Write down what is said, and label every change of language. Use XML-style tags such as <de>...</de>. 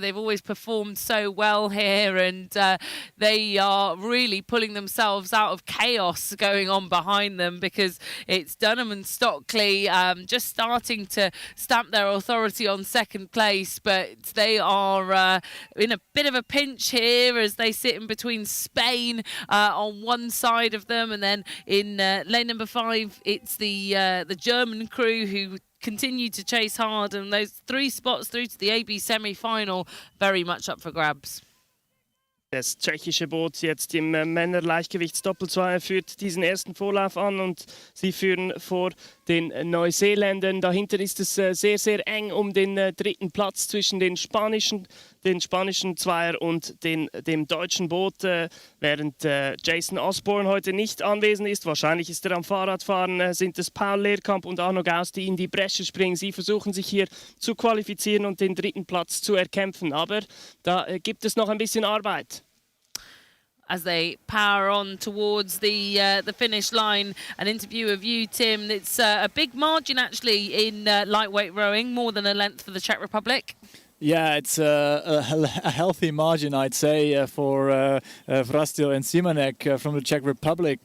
<en>They've always performed so well here, and they are really pulling themselves out of chaos going on behind them, because it's Dunham and Stockley just starting to stamp their authority on 2nd place, but they are in a bit of a pinch here as they sit in between Spain on one side of them, and then in lane number 5, it's the German crew who continue to chase hard, and those 3 spots through to the AB semi-final very much up for grabs.</en> <de>Das tschechische Boot jetzt im Männerleichtgewichtsdoppelzweier führt diesen ersten Vorlauf an und sie führen vor den Neuseeländern. Dahinter ist es sehr, sehr eng um den dritten Platz zwischen den spanischen Zweier und dem deutschen Boot, während Jason Osborne heute nicht anwesend ist. Wahrscheinlich ist er am Fahrradfahren. Sind es Paul Leerkamp und Arno Gauss, die in die Bresche springen. Sie versuchen sich hier zu qualifizieren und den dritten Platz zu erkämpfen. Aber da gibt es noch ein bisschen Arbeit.</de> <en>As they power on towards the finish line. An interview of you, Tim. It's a big margin actually in lightweight rowing, more than a length for the Czech Republic. Yeah, it's a healthy margin, I'd say, for Vrastil and Simonek from the Czech Republic.</en>